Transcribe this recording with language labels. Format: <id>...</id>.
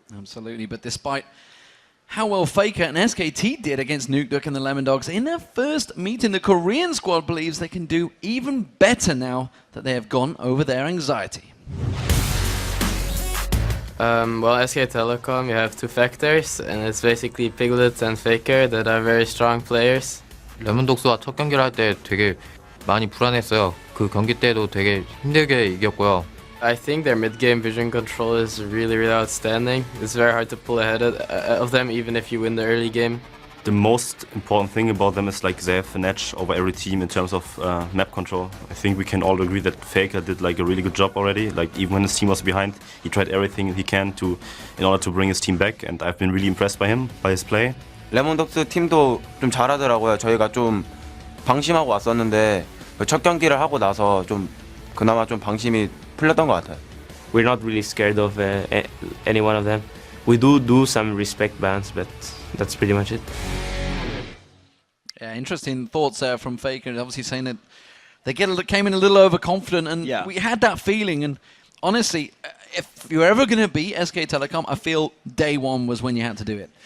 <en>Absolutely, but despite how well Faker and SKT did against Nukeduck and the Lemondogs in their first meeting, the Korean squad believes they can do even better now that they have gone over their anxiety. Well, SK Telecom, you have two factors, and it's basically Piglet and Faker that are very strong players.</en> <ko>레몬독스와 첫 경기를 할 때 되게 많이 불안했어요. 그 경기 때도 되게 힘들게 이겼고요.</ko> <en>I think their mid-game vision control is really, really outstanding. It's very hard to pull ahead of them, even if you win the early game. The most important thing about them is like they have an edge over every team in terms of map control. I think we can all agree that Faker did like a really good job already. Like even when his team was behind, he tried everything he can in order to bring his team back, and I've been really impressed by him, by his play.</en> <ko>레몬독스 팀도 좀 잘하더라고요. 저희가 좀 방심하고 왔었는데 첫 경기를 하고 나서 좀 그나마 좀 방심이 풀렸던 것 같아요.</ko> <en>We're not really scared of any one of them. We do some respect bans, but that's pretty much it. Yeah, interesting thoughts there from Faker, obviously saying that they came in a little overconfident, and we had that feeling. And honestly, if you're ever going to beat SK Telecom, I feel day one was when you had to do it.</en>